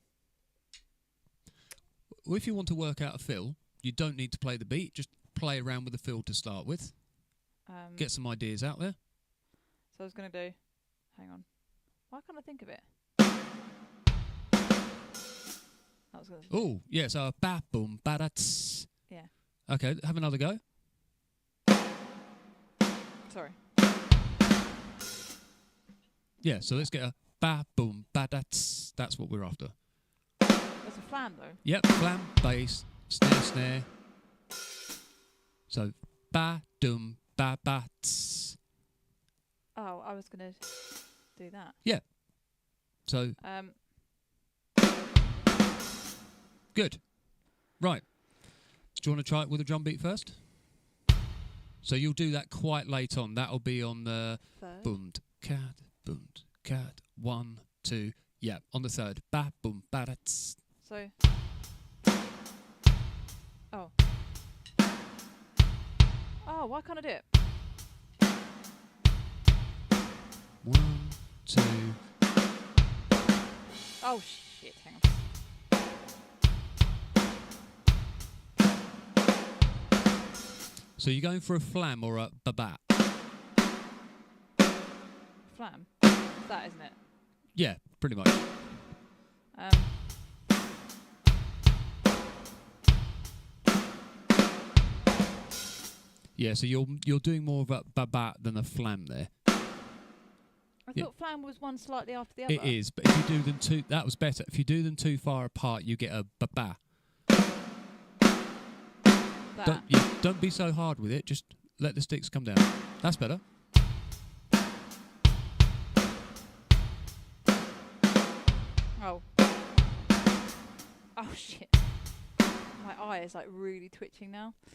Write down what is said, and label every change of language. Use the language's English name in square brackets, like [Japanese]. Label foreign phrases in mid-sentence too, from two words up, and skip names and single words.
[English] Well, if you want to work out a fill, you don't need to play the beat. Just play around with the fill to start with. Get some ideas out there. So I was going to do... Hang on. Why can't I think of it? Oh, yeah, so ba boom ba da tss. Yeah. Okay, have another go. Sorry. Yeah, so let's get a ba boom ba da tss. That's what we're after. That's a flam, though. Yep, flam, bass, snare, snare. So ba dum ba ba tss. Oh, I was going to do that. Yeah. So good. Right. Do you want to try it with a drum beat first? So you'll do that quite late on. That'll be on the third. Boomed cat. 1, 2. Yeah, on the third. Ba boom ba da tss. So. Oh. Oh, why can't I do it? 1, 2. Oh shit! Hang on. So you're going for a flam or a ba-bat? Flam. It's that, isn't it? Yeah, pretty much. Yeah, so you're doing more of a ba-bat than a flam there. I thought flam was one slightly after the other. It is, but if you do them too... That was better. If you do them too far apart, you get a ba-ba. Don't be so hard with it. Just let the sticks come down. That's better. Oh. Oh shit. My eye is like really twitching now.